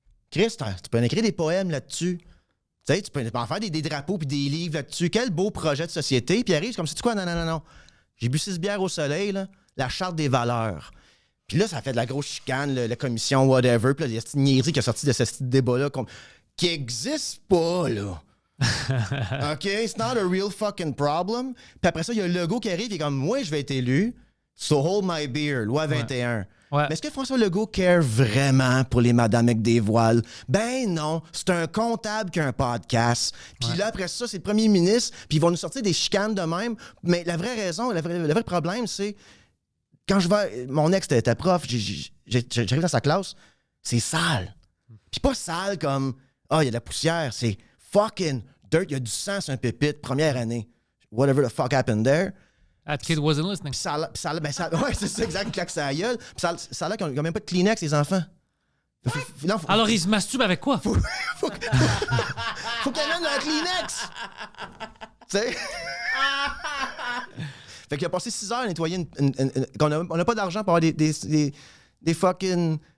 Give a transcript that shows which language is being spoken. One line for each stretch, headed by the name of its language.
French: Chris, tu peux en écrire des poèmes là-dessus. Tu sais, tu peux en faire des drapeaux puis des livres là-dessus. Quel beau projet de société. Puis arrive, c'est comme, sais-tu quoi? Non. J'ai bu 6 bières au soleil, là, la charte des valeurs. Puis là, ça fait de la grosse chicane, la commission, whatever. Puis là, il y a cette niaiserie qui est sortie de ce débat-là qui existe pas, là.
English: OK, it's not a real fucking problem.
French: Puis après ça, il y a le Legault qui arrive et est comme, moi, je vais être élu,
English: so hold my beer,
French: loi 21. Ouais. Mais est-ce que François Legault care vraiment pour les madames avec des voiles? Ben non, c'est un comptable qui a un podcast. Puis là, après ça, c'est le premier ministre, puis ils vont nous sortir des chicanes de même. Mais la vraie raison, le vrai problème, c'est quand je vais... Mon ex était prof, j'arrive dans sa classe, c'est sale. Puis pas sale comme, il y a de la poussière, c'est
English: fucking dirt,
French: il y a du sang sur un pupitre, première année.
English: Whatever the fuck happened there. That kid wasn't listening.
French: Ouais, c'est ça, exact, claque sa gueule. Puis ça a l'air qu'ils n'ont même pas de Kleenex, les enfants. Alors, ils se masturbent avec quoi? Faut qu'ils amènent un Kleenex! Tu sais? Fait qu'il a passé 6 heures à nettoyer on n'a pas d'argent pour avoir des fucking...